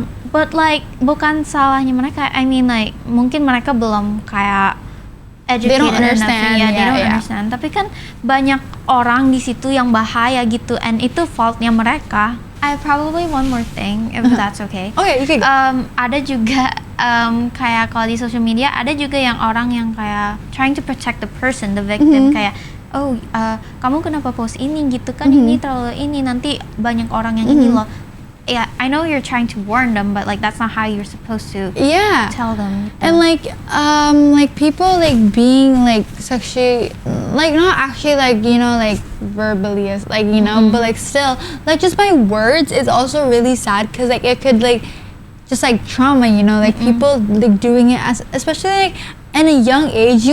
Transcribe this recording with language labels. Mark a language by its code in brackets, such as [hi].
[en] But like [id] bukan salahnya mereka. [en] I mean like [id] mungkin mereka belum kayak educated, [en] they don't understand. They don't understand. [id] Tapi kan banyak orang di situ yang bahaya gitu, and itu faultnya mereka. [en] I probably one more thing if that's okay. Okay, you can go. [id] Ada juga kayak kalau di social media ada juga yang orang yang kayak [en] trying to protect the person, the victim, [id] kayak oh kamu kenapa post ini gitu kan, ini terlalu ini, nanti banyak orang yang ini loh. [en] Yeah, I know you're trying to warn them, but like that's not how you're supposed to tell them. And like people like being like sexually, like not actually like you know like verbally as like you know, but like still like just by words is also really sad, because like it could like just like trauma, you know, like people like doing it as especially like in a young age.